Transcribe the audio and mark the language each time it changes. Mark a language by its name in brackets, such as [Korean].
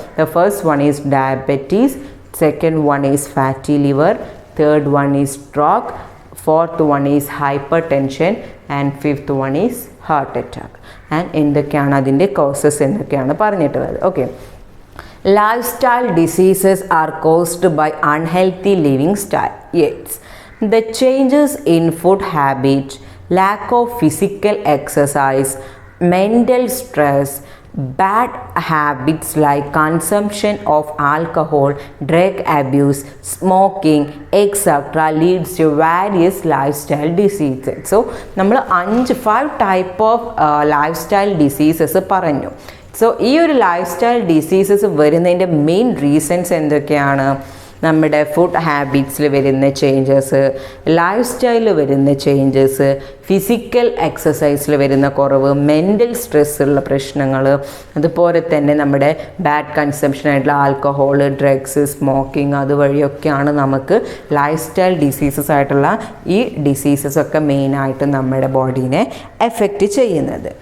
[English] The first one is diabetes, second one is fatty liver, third one is stroke, fourth one is hypertension and fifth one is heart attack. And [Malayalam] എന്തൊക്കെയാണ് അതിൻ്റെ causes എന്നൊക്കെയാണ് പറഞ്ഞിട്ടുള്ളത്. [English] Okay, lifestyle diseases are caused by unhealthy living style. Yes, the changes in food habit, lack of physical exercise, mental stress, bad habits like consumption of alcohol, drug abuse, smoking, etc. leads to various lifestyle diseases. So നമ്മൾ 5 type of lifestyle diseases പറഞ്ഞു. [Malayalam] So ഈ ഒരു life style diseases വരുന്നതിൻ്റെ main reasons എന്തൊക്കെയാണ്? നമ്മുടെ food ഹാബിറ്റ്സിൽ വരുന്ന changes, life സ്റ്റൈലിൽ വരുന്ന ചേഞ്ചസ്, ഫിസിക്കൽ എക്സസൈസിൽ വരുന്ന കുറവ്, മെൻ്റൽ സ്ട്രെസ്സുള്ള പ്രശ്നങ്ങൾ, അതുപോലെ തന്നെ നമ്മുടെ ബാഡ് കൺസംഷൻ ആയിട്ടുള്ള ആൽക്കഹോൾ, ഡ്രഗ്സ്, സ്മോക്കിംഗ്, അതുവഴിയൊക്കെയാണ് നമുക്ക് ലൈഫ് സ്റ്റൈൽ ഡിസീസസ് ആയിട്ടുള്ള ഈ ഡിസീസസൊക്കെ മെയിനായിട്ട് നമ്മുടെ ബോഡീനെ എഫക്റ്റ് ചെയ്യുന്നത്.